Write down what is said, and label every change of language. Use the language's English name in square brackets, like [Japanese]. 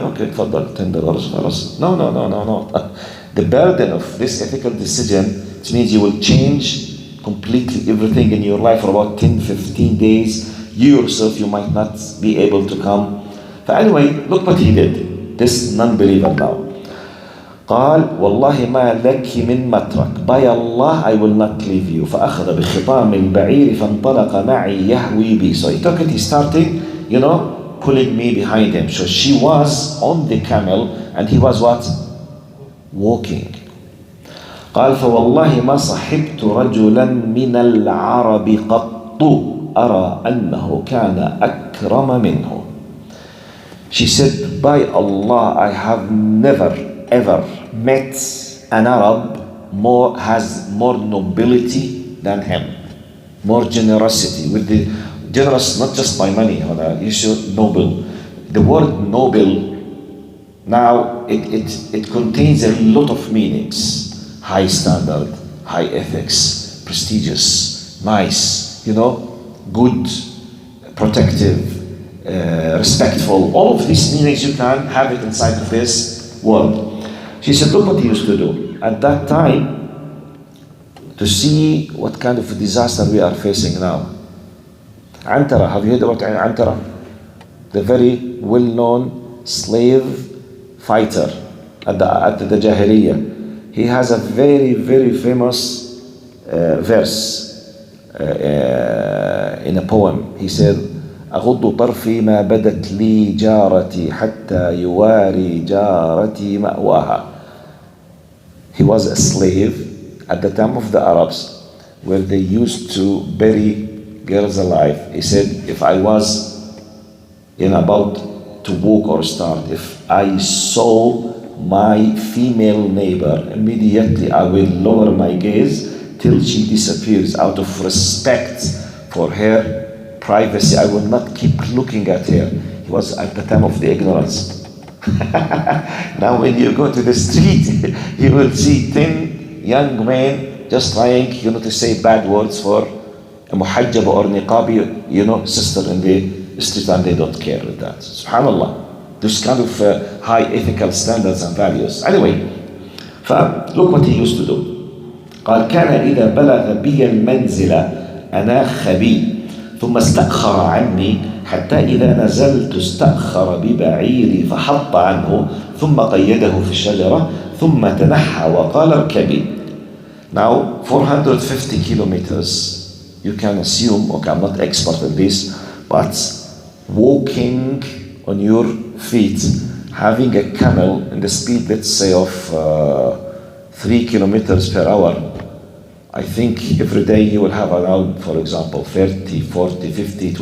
[English] Okay, تفضل, $10. No. The burden of this ethical decision, it means you will change completely everything in your life for about 10-15 days. You yourself, you might not be able to come. But anyway, look what he did. This non-believer now. [Arabic] قال والله ما لك من مترك. [English] By Allah, I will not leave you. [Arabic] فأخذ بخطام البعير فانطلق معي يهوي بي. [English] So he took it, he started, pulling me behind him. So she was on the camel and he was what? Walking. [Arabic] قال فوالله ما صحبت رجلا من العرب قط أرى أنه كان أكرم منه. [English] She said, by Allah, I have never ever met an Arab has more nobility than him, more generosity, with the generous not just by money, you should noble. The word noble now it contains a lot of meanings: high standard, high ethics, prestigious, nice, good, protective, respectful. All of these meanings you can have it inside of this word. She said, look what he used to do at that time, to see what kind of a disaster we are facing now. Antara, have you heard about Antara? The very well-known slave fighter at the Jahiliyyah. He has a very, very famous verse in a poem. He said, [Arabic] أغض طرفي ما بدت لي جارتي حتى يواري جارتي مأواها. [English] He was a slave at the time of the Arabs, where they used to bury girls alive. He said, if I was about to walk or start, if I saw my female neighbor, immediately I will lower my gaze till she disappears out of respect for her privacy. I will not keep looking at her. He was at the time of the ignorance. Now when you go to the street, you will see 10 young men just trying, to say bad words for a muhajjab or niqabi, sister in the street, and they don't care with that. Subhanallah. This kind of high ethical standards and values. Anyway, look what he used to do. [Arabic] قال كان إذا بلغ بي المنزل أناخ بي ثم استأخر عني حتى إذا نزلت استأخر ببعيري فحط عنه ثم قيده في الشجرة ثم تنحى وقال اركبي. [English] Now 450 kilometers, you can assume, okay, I'm not expert in this, but walking on your feet, having a camel in the speed, let's say, of 3 kilometers per hour, I think every day you will have around, for example, 30, 40, 50.